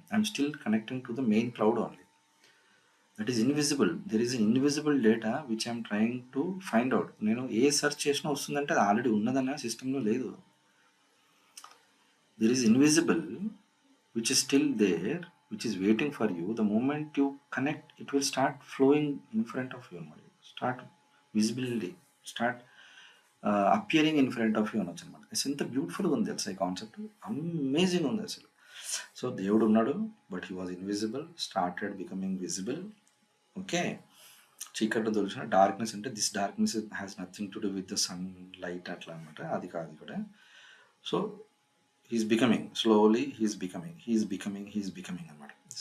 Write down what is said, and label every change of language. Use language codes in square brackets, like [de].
[en] I'm still connecting to the main cloud only. That is invisible. There is invisible data which I'm trying to find out. [te] నేను ఏ search చేసినా వస్తుందంటే అది already ఉన్నదన్న సిస్టంలో లేదు. [en] There is invisible which is still there, which is waiting for you. The moment you connect, it will start flowing in front of you, start visibility, start appearing in front of you [te] అనొచ్చు అనమాట. అసలు ఎంత బ్యూటిఫుల్గా ఉంది తెలుసా ఈ concept, amazing ఉంది అసలు. [en] So దేవుడు ఉన్నాడు, but he was invisible, started becoming visible. [te] Okay, చీకట్లో దొరికిన డార్క్నెస్ అంటే [en] this darkness has nothing to do with the sunlight [te] అట్లా అనమాట, అది కాదు ఇక్కడ. [en] so he's becoming, slowly he's becoming [te] అనమాట.